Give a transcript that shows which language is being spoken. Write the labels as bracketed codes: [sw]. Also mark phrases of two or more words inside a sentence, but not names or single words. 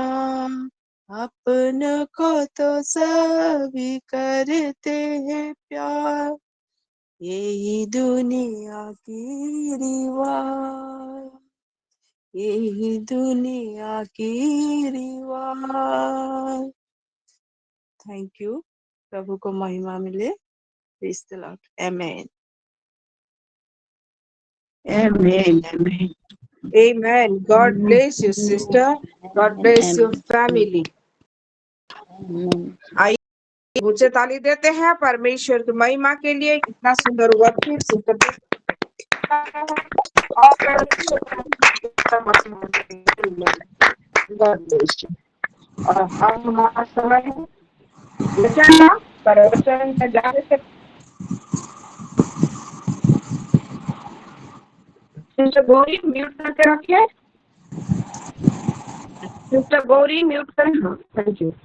[hi] अपनों को तो सभी करते हैं प्यार, यही दुनिया की रिवाज, यही दुनिया की रिवाज। [en] thank you. [hi] प्रभु को महिमा मिले। [en] Praise the Lord. Amen. Amen. Amen. Amen. God bless you, sister. God bless your family. [hi] आइए ऊंचे ताली देते हैं परमेश्वर की महिमा के लिए। कितना सुंदर [en] worship sister [hi] और परमेश्वर का [en] God bless you. [hi] और अब हमारा समय है वचन का प्रवचन में जाने से सिस्टर गौरी म्यूट करके रखिए। सिस्टर गौरी म्यूट करें। हाँ, [en] thank you.